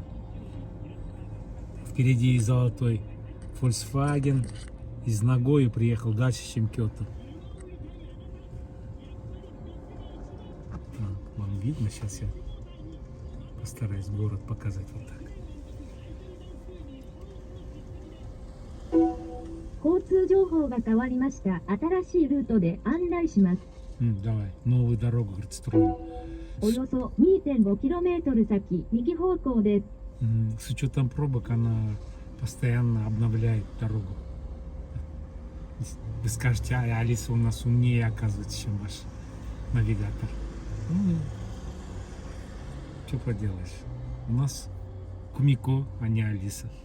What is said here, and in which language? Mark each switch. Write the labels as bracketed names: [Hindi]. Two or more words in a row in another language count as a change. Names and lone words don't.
[Russian] Впереди и золотой Volkswagen. Из Нагои приехал дальше, чем Киото. Вам видно? Сейчас я постараюсь город показать вот так. [Japanese] 交通情報が変わりました。新しいルートで案内します。 [Russian] Давай, новую дорогу, говорит, строю. [Japanese] およそ 2.5km 先、右方向です。 [Russian] С учетом пробок она постоянно обновляет дорогу. Вы скажете, Алиса у нас умнее, оказывается, чем ваш навигатор. Что поделаешь? У нас Кумико, а не Алиса.